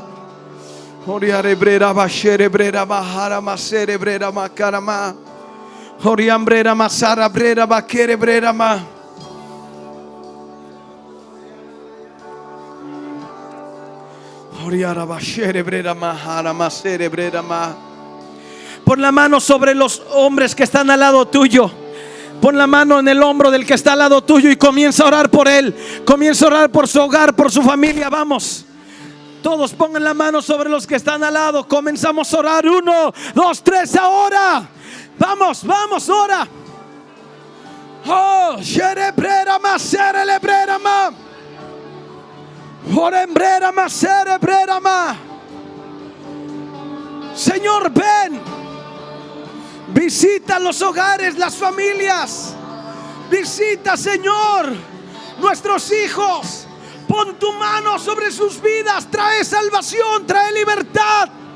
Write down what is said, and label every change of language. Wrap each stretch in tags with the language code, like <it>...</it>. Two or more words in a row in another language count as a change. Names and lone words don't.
<es>Oriare brera bashere brera mahara masere brera makarama. Oriambrera masara brera bakere brera ma. Oriara bashere brera mahara masere brera ma. Pon la mano sobre los hombres que están al lado tuyo. Pon la mano en el hombro del que está al lado tuyo y comienza a orar por él. Comienza a orar por su hogar, por su familia. Vamos. Todos pongan la mano sobre los que están al lado. Comenzamos a orar. 1, 2, 3, ahora. Vamos, vamos, ora. Oh, sherebrera ma serelebrera ma. Orembrera ma serebrera ma. Señor, ven. Visita los hogares, las familias. Visita, Señor, nuestros hijos. Pon tu mano sobre sus vidas. Trae salvación, trae libertad.</es>